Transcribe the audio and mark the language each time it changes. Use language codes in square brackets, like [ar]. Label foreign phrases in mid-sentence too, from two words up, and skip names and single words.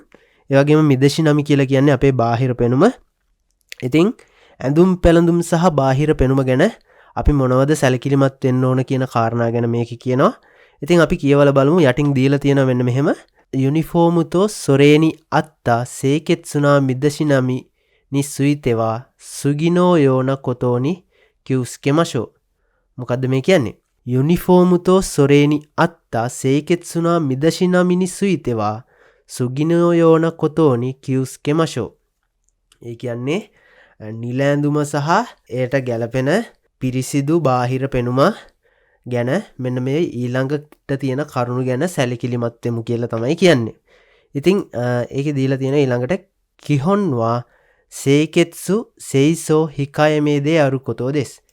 [si] ඒ වගේම මිදශිනමි කියලා කියන්නේ අපේ බාහිර පෙනුම. ඉතින් ඇඳුම් පැළඳුම් සහ බාහිර පෙනුම ගැන අපි මොනවද සැලකිලිමත් වෙන්න ඕන කියන කාරණා ගැන මේක කියනවා. ඉතින් අපි කියවලා බලමු. යටින් දීලා තියෙනවා මෙන්න මෙහෙම. [ja] ユニフォームとそれに合った清潔な身だしなみについては次のようなことに注意しましょう. [si] මොකද්ද මේ කියන්නේ? [ja] ユニフォームとそれに合った清潔な身だしなみについては次のようなことに注意しましょう. [si] ඒ කියන්නේ නිල ඇඳුම සහ එයට ගැළපෙන පිරිසිදු බාහිර පෙනුම ගැන මෙන්න මේ ඊළඟට තියෙන කරුණු ගැන සැලකිලිමත් වෙමු කියලා තමයි කියන්නේ. ඉතින් ඒකේ දීලා තියෙන ඊළඟට [ja] 基本は清潔、整頓、控えめであることです.